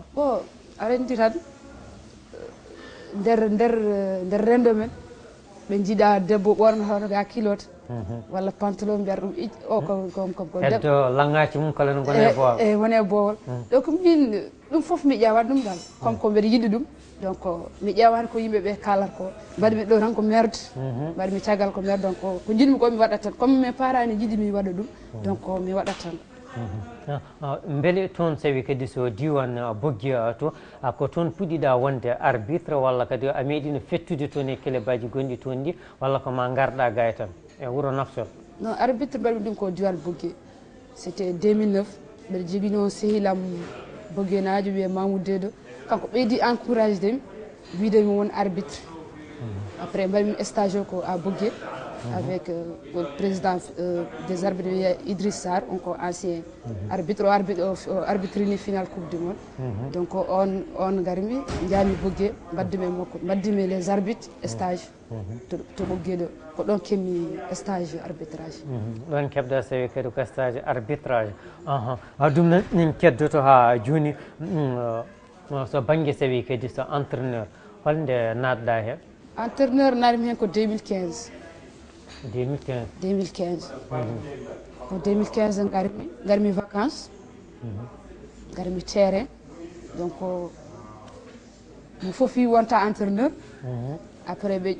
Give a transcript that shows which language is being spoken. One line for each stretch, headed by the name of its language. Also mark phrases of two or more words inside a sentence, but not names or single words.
Fula: o arendi tan nder rendo men ɓe jiiɗa debbo ɓornotoɗo ga kilote walla pantalon mbiyata ɗum o heddo langaji mum kala no gone boowal e wone boowal donc min ɗum foof mi ƴewat ɗum dal comme ko mbeɗa yiɗi ɗum donc mi ƴewani ko yimɓeɓe kalata ko mbaɗimi ɗo tan ko merde mbaɗimi caggal ko merde donc ko jiɗmi ko mi waɗat tan
French: comme mes parents
Fula: ne jiiɗi mi waɗa ɗum donc mi waɗat tan beele toon sawi kadi so diwan boggi to ko toon puɗɗiɗa wonde arbitre walla kadi a meeɗino fettude toon e kélébaji gonɗi toon ɗi walla ko ma garɗa gay tan e wuuro Nafsol non arbitre mbaɗmi ɗum ko diwan boggi c'était 2009 mbeɗa jogui noon sehilam boggenajo wiye Mamoudou Dedo kanko ɓeydi encouragé demi widemi won arbitre après mbaɗimi stage o ko
French: à Boggué avec le président des arbitres
Fula: Idriss Sarr on ko
French: ancien arbitre
Fula: o arbitrini final
French: coupe du monde
Fula: donc on garmi jaami Boggué mbaddimi
French: les arbitres
Fula: stage to Boggué ɗo ko ɗon kemmi
French: stage arbitrage
Fula: ɗon keɓɗa sawi kadi ko
French: stage arbitrage
Fula: ɗum noon min keddoto ha joni so banggue sawi kadi so entraîneur holnde natɗa hen entraîneur naatmi hen ko 2015 ko 2015 garmi vacances garmi terrain donc mi fofi wonta entraîneur après ɓe